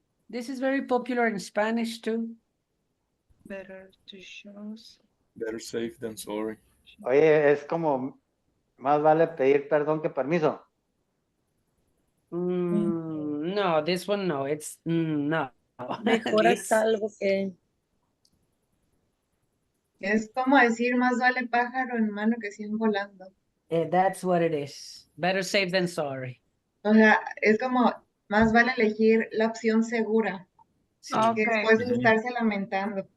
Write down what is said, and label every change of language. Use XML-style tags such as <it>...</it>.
<en>This is very popular in Spanish too. Better to shows. Better safe than sorry.</en> <es>Oye, es como más vale pedir perdón que permiso.</es> <en>No, this one no. It's no.</en> <es>Mejor a salvo que... Es como decir, más vale pájaro en mano que 100 volando.</es> <en>That's what it is. Better safe than sorry.</en> <es>O sea, es como, Más vale elegir la opción segura Sí. que</es> <en>Okay.</en> <es>después de estarse lamentando.</es>